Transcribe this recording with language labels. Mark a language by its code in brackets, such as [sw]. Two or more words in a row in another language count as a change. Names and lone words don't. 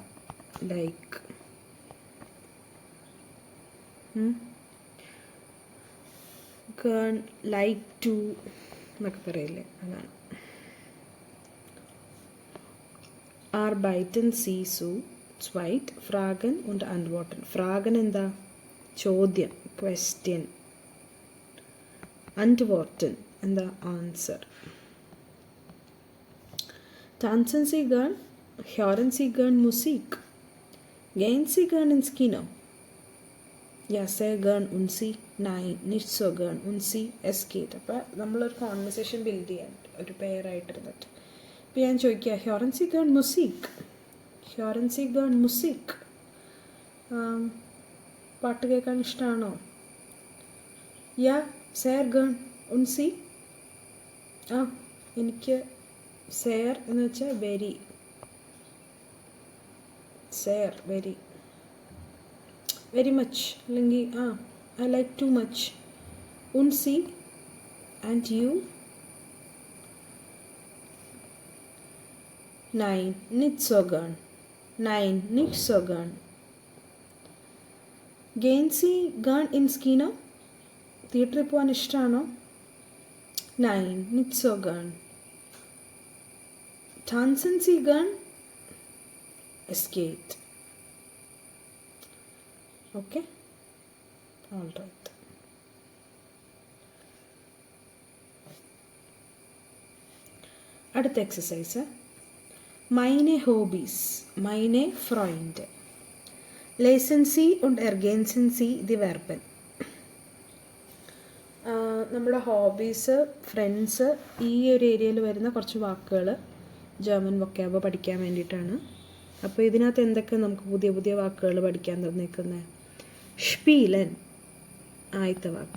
[ml] ലൈക്ക്. ഗേൺ, [en] like to [ml] എന്നൊക്കെ പറയില്ലേ, അതാണ്. [de] Arbeiten Sie zu zweit Fragen und antworten. [ml] ഫ്രാഗൻ എന്താ, ചോദ്യം, ക്വസ്റ്റ്യൻ. antworten എന്താ, ആൻസർ. [de] tanzen Sie gern, hören Sie gern Musik, gehen Sie gern ins Kino? Ja, sehr gern. Und Sie? Nein, nicht so gern. Und Sie? Es geht. [ml] അപ്പോൾ നമ്മളൊരു [en] conversation build [ml] ചെയ്യാൻ ഒരു പെയറായിട്ടിരുന്നിട്ട് ഇപ്പോൾ ഞാൻ ചോദിക്കുക, [de] hören Sie gern Musik? hören Sie gern Musik? [ml] പാട്ട് കേൾക്കാൻ ഇഷ്ടമാണോ? [de] Ja, sehr gern. Und Sie? [ml] ആ, എനിക്ക് sehr എന്ന് വെച്ചാൽ വെരി. [de] sehr, [en] very, very much, അല്ലെങ്കിൽ I like to much. [de] Und Sie? [en] And you? [de] Nein, nicht so gern. Nein, nicht so gern. Gehen Sie gern ins Kino? [ml] തിയേറ്ററിൽ പോകാൻ ഇഷ്ടമാണോ? [de] Nein, nicht so gern. Tanzen Sie gern? Es geht. [en] Okay? All right. [ml] അടുത്ത എക്സസൈസ്. [de] meine Hobbys, meine Freunde. Lesen Sie und ergänzen Sie die Verben. [ml] നമ്മുടെ [en] hobbies, friends, [ml] ഈ ഒരു ഏരിയയിൽ വരുന്ന കുറച്ച് വാക്കുകൾ [en] German vocab [ml] പഠിക്കാൻ വേണ്ടിയിട്ടാണ്. അപ്പോൾ ഇതിനകത്ത് എന്തൊക്കെ നമുക്ക് പുതിയ പുതിയ വാക്കുകൾ പഠിക്കാൻ തന്നേക്കുന്നത്? സ്പീലൻ, ആദ്യത്തെ വാക്ക്.